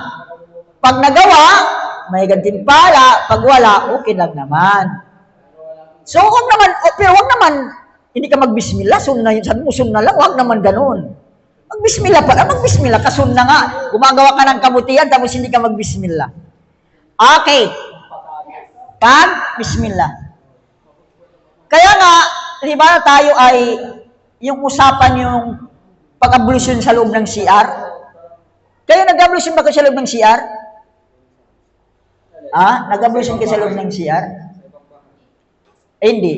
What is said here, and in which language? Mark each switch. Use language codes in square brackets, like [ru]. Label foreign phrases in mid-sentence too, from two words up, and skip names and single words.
[tl] Pag nagawa, may gantimpala. Pag wala, okay lang naman. So, huwag naman, hindi ka mag-bismillah, sunnah yun. Sabi mo, sunnah lang, huwag naman ganun. Mag-bismillah pala, mag-bismillah ka, sunnah nga. Gumagawa ka ng kabutihan, tapos hindi ka mag-bismillah. Okay. Bismillah. Kaya nga, di ba tayo ay, yung usapan yung pag-ablusyon sa loob ng CR. Kayo nag-ablusyon ba kayo sa loob ng CR? Nag-ablusyon kayo sa loob ng CR? Hindi.